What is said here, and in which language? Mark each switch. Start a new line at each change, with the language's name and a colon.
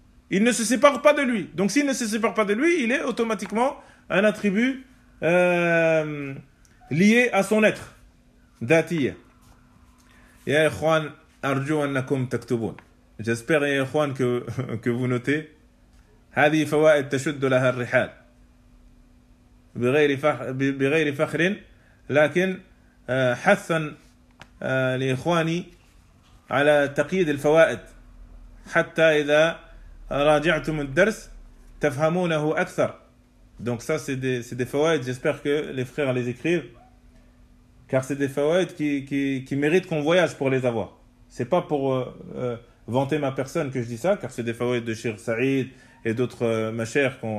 French: Il ne se sépare pas de lui. Donc s'il ne se sépare pas de lui, il est automatiquement un attribut lié à son être. Datiya.
Arabic: Ya ikhwan, arju annakum taktubun.
French: J'espère, ya ikhwan, que vous notez.
Arabic: Hadi fawa'id tashuddu laha ar-rihal. Bighayri fakhrin, lakin hassan li ikhwani على تقييد الفوائد حتى إذا راجعتم الدرس تفهمونه أكثر.
French: Donc ça c'est des فوائد. J'espère que les frères les écrivent, car c'est des فوائد qui méritent qu'on voyage pour les avoir. C'est pas pour vanter ma personne que je dis ça, car c'est des فوائد de Cheikh Saïd et d'autres machers